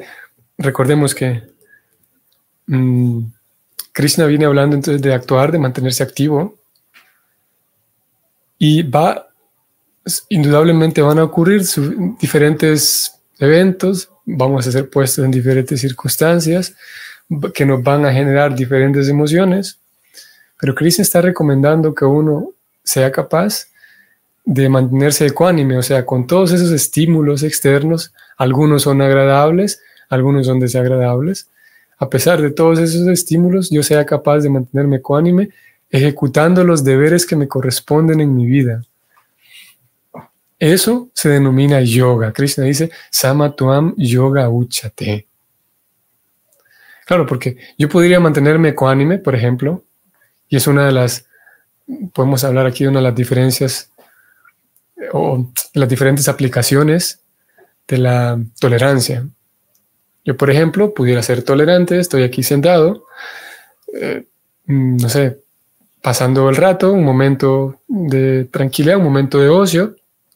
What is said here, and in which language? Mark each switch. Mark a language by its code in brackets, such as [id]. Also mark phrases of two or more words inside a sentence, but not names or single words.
[es] Recordemos que Krishna viene hablando entonces de actuar, de mantenerse activo, y indudablemente van a ocurrir diferentes eventos, vamos a ser puestos en diferentes circunstancias que nos van a generar diferentes emociones, pero Krishna está recomendando que uno sea capaz de mantenerse ecuánime, o sea, con todos esos estímulos externos. Algunos son agradables, algunos son desagradables. A pesar de todos esos estímulos, yo sea capaz de mantenerme ecuánime, ejecutando los deberes que me corresponden en mi vida. Eso se denomina yoga. Krishna dice, [sa] समत्वं योग उच्यते. [es] Claro, porque yo podría mantenerme ecuánime, por ejemplo, y es una de las, podemos hablar aquí de una de las diferencias o las diferentes aplicaciones de la tolerancia. Yo, por ejemplo, pudiera ser tolerante, estoy aquí sentado, no sé, pasando el rato, un momento de tranquilidad, un momento de ocio, ¿ok?